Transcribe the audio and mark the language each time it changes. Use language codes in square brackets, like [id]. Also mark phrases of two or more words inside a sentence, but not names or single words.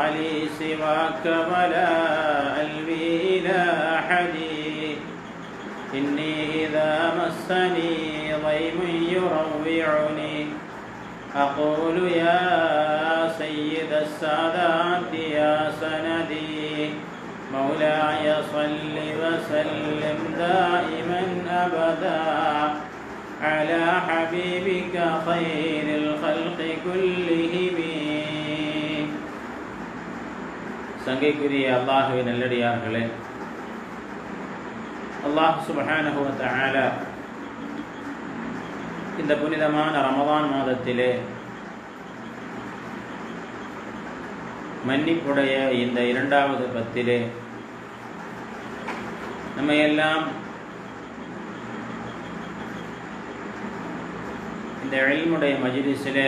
[ar] لي سواك ولا ألوي إلى أحد، إني إذا مسني ضيم يروعني أقول يا سيد السادات يا سندي، مولاي صل وسلم دائما أبدا على حبيبك خير الخلق كلهم. [ta] சங்கைக்குரிய அல்லாஹ்வின் நல்லடியார்களே, [ar] الله سبحانه وتعالى [ta] இந்த புனிதமான ரமதான் மாதத்திலே மன்னிப்புடைய இந்த இரண்டாவது பத்திலே நம்மையெல்லாம் இந்த இல்முடைய மஜ்லிஸிலே